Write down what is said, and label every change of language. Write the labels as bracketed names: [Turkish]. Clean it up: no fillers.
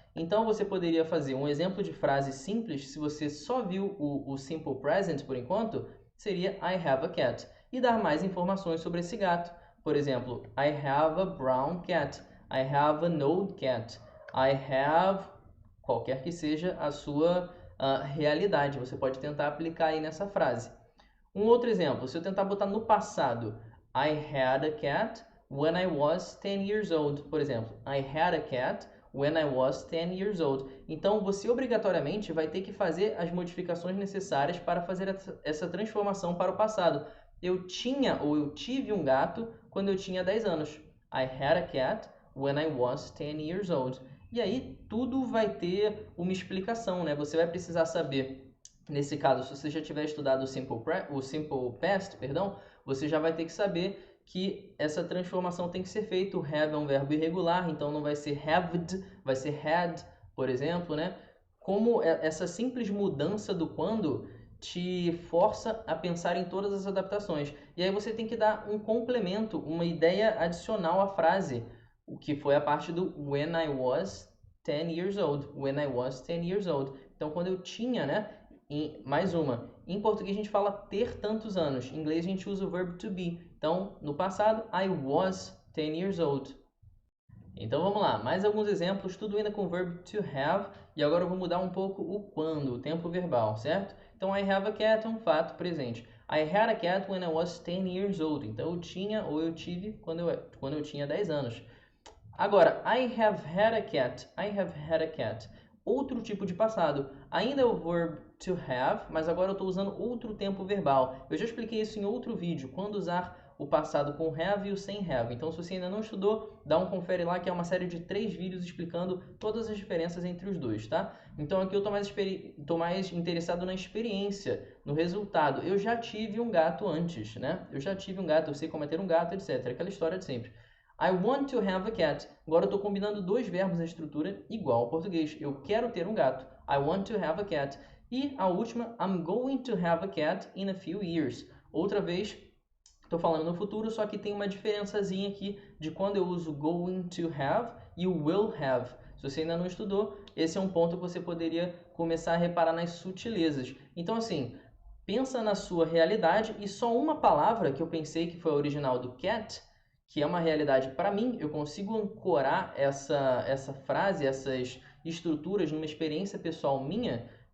[Portuguese] Então, você poderia fazer um exemplo de frase simples, se você só viu o simple present por enquanto, seria [English] I have a cat. [Portuguese] E dar mais informações sobre esse gato. Por exemplo, [English] I have a brown cat. I have an old cat. I have... [Portuguese] Qualquer que seja a sua realidade. Você pode tentar aplicar aí nessa frase. Um outro exemplo, se eu tentar botar no passado, [English] I had a cat when I was 10 years old. [Portuguese] Por exemplo, [English] I had a cat when I was 10 years old. [Portuguese] Então, você obrigatoriamente vai ter que fazer as modificações necessárias para fazer essa transformação para o passado. Eu tinha ou eu tive um gato quando eu tinha 10 anos. [English] I had a cat when I was 10 years old. [Portuguese] E aí, tudo vai ter uma explicação, né? Você vai precisar saber, nesse caso, se você já tiver estudado o Simple Past, perdão, você já vai ter que saber que essa transformação tem que ser feita. O have é um verbo irregular, então não vai ser haved, vai ser had, por exemplo, né? Como essa simples mudança do quando te força a pensar em todas as adaptações. E aí você tem que dar um complemento, uma ideia adicional à frase, o que foi a parte do [English] when I was 10 years old. When I was 10 years old. [Portuguese] Então, quando eu tinha, né? Mais uma. Em português a gente fala ter tantos anos. Em inglês a gente usa o verbo to be. Então, no passado, [English] I was 10 years old. [Portuguese] Então vamos lá, mais alguns exemplos, tudo ainda com o verbo to have, e agora eu vou mudar um pouco o quando, o tempo verbal, certo? Então, [English] I have a cat [Portuguese] é um fato presente. [English] I had a cat when I was 10 years old. [Portuguese] Então, eu tinha ou eu tive quando eu tinha 10 anos. Agora, [English] I have had a cat. I have had a cat. [Portuguese] Outro tipo de passado. Ainda é o verbo to have, mas agora eu estou usando outro tempo verbal. Eu já expliquei isso em outro vídeo, quando usar o passado com have e o sem have. Então, se você ainda não estudou, dá um confere lá, que é uma série de 3 vídeos explicando todas as diferenças entre os dois, tá? Então, aqui eu estou mais interessado na experiência, no resultado. Eu já tive um gato antes, né? Eu já tive um gato, eu sei como é ter um gato, etc. Aquela história de sempre. [English] I want to have a cat. [Portuguese] Agora eu estou combinando dois verbos na estrutura igual ao português. Eu quero ter um gato. [English] I want to have a cat. [Portuguese] E a última, [English] I'm going to have a cat in a few years. [Portuguese] Outra vez, estou falando no futuro, só que tem uma diferençazinha aqui de quando eu uso going to have e o will have. Se você ainda não estudou, esse é um ponto que você poderia começar a reparar nas sutilezas. Então, assim, pensa na sua realidade e só uma palavra que eu pensei que foi a original do cat, que é uma realidade para mim, eu consigo ancorar essa frase, essas estruturas numa experiência pessoal minha.